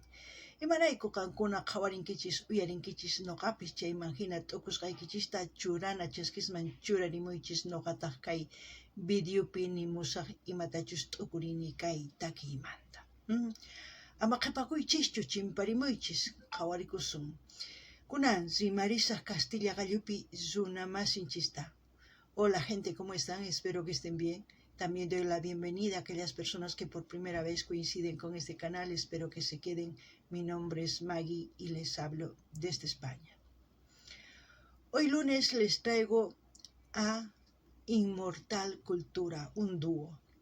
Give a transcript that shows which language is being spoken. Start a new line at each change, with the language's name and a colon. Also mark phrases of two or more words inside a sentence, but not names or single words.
Quechua: Imarayku qankuna qhawarinkichis, uyarinkichis ñuqapis chayman hina t'ukusqaykichista churana chaskisman churarimuychis ñuqataq kay videopi nimusaq imatachus t'ukurini kay takiymanta. Ama qhipakuychischu chimparimuychis, qhawarikusun. Kunan rimarisaq Castilla Gallupi runa masinchista.
Spanish: Hola gente, ¿cómo están? Espero que estén bien. También doy la bienvenida a aquellas personas que por primera vez coinciden con este canal. Espero que se queden. Mi nombre es Maggie y les hablo desde España. Hoy lunes les traigo a Inmortal Cultura, un dúo.